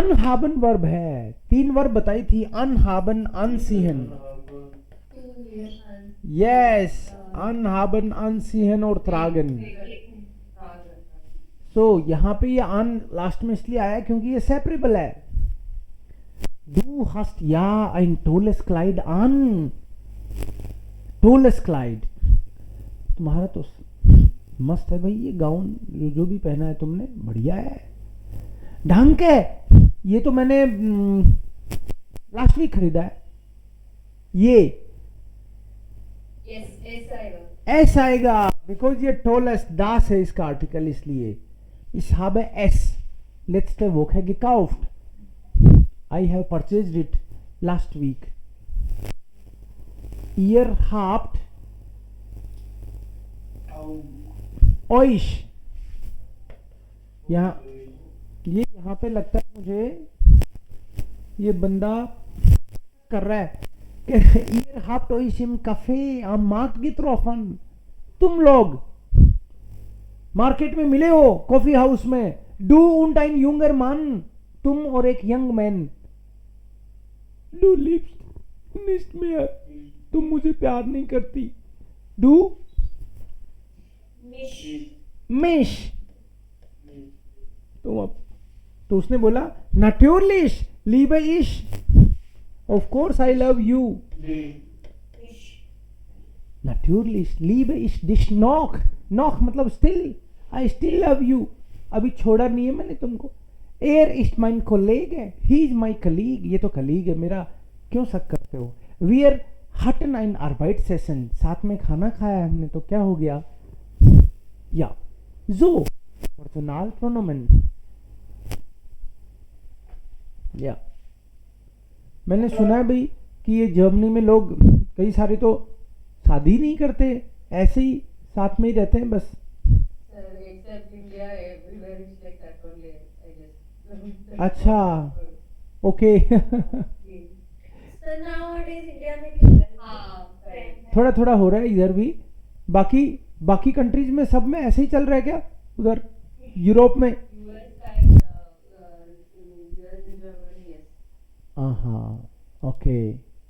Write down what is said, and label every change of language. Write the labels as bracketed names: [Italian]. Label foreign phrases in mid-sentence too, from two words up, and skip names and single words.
[Hindi] अनहाबन वर्ब है। 3 वर्ब बताई थी, अनहाबन, अनसीहन। यस, अनहाबन, अनसीहन और त्रागन। सो यहाँ पे ये अन लास्ट में इसलिए आया क्योंकि ये सेपरेबल है। [German] Du hast ja ein tolles Kleid an. Tolles Kleid. [Hindi] तुम्हारा तो मस्त है भाई ये गाउन, जो भी पहना है तुमने बढ़िया है, ढंग है। ये तो मैंने [English] last week [Hindi] खरीदा है। ये एस आएगा बिकॉज ये टोलेस्ट दास है इसका आर्टिकल, इसलिए इस [German] habe es letzte Woche gekauft. [English] I have purchased it last week. [German] Ihr habt euch, [Hindi] यहाँ पे लगता है मुझे ये बंदा कर रहा है कि [German] ihr habt euch im Café am Markt getroffen. [Hindi] तुम लोग मार्केट में मिले हो, [English] coffee house [Hindi] में। [German] Du und ein junger Mann, [Hindi] तुम और एक [English] young man. [German] Du liebst nicht mehr, [Hindi] तुम मुझे प्यार नहीं करती। [German] Du mich, [Hindi] तुम अब, तो उसने बोला [German] natürlich liebe ich, [English] of course I love you, [German] natürlich liebe ich dich noch, noch मतलब still, [English] I still love you, [Hindi] अभी छोड़ा नहीं है मैंने तुमको। [German] Er ist mein Kollege, [English] he is my colleague, [Hindi] ये तो कलीग है मेरा, क्यों शक करते हो। [German] Wir hatten ein Arbeitsessen, [Hindi] साथ में खाना खाया हमने, तो क्या हो गया। [German] या so Personal Pronomen, [Hindi] या मैंने सुना है भाई कि ये जर्मनी में लोग कई सारे तो शादी नहीं करते, ऐसे ही साथ में ही रहते हैं बस। [English] Except India, everywhere is like that only, I guess. [Hindi] अच्छा, ओके। सर nowadays इंडिया में भी हो रहा है। हाँ, correct. थोड़ा थोड़ा हो रहा है इधर भी, बाकी कंट्रीज में सब में ऐसे ही चल रहा है क्या उधर यूरोप में? [English] US and US and Germany, yes. [Hindi] हाँ, ओके।